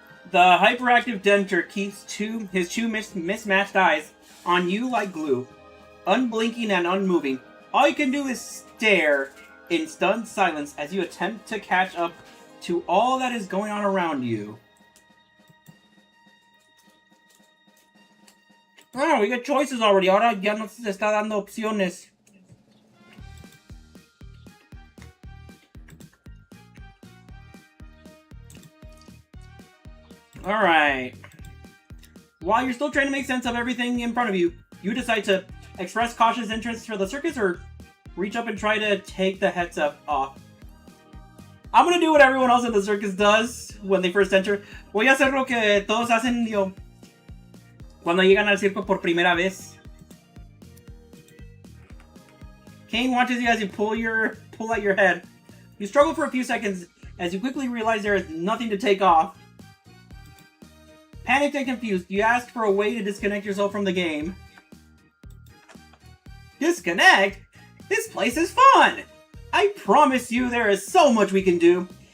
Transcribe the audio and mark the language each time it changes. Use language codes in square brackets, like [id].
[en] The hyperactive denter keeps his two mismatched eyes on you like glue, unblinking and unmoving. All you can do is stare in stunned silence as you attempt to catch up to all that is going on around you. Oh, we got choices already. [es] Ahora ya nos está dando opciones. [en] Alright. While you're still trying to make sense of everything in front of you, you decide to express cautious interest for the circus or reach up and try to take the headset off. I'm gonna do what everyone else in the circus does when they first enter. [es] Voy a hacer lo que todos hacen, cuando llegan al circo por primera vez. [en] Kane watches you as you pull out your head. You struggle for a few seconds as you quickly realize there is nothing to take off. Panicked and confused, you ask for a way to disconnect yourself from the game. Disconnect? This place is fun! I promise you there is so much we can do.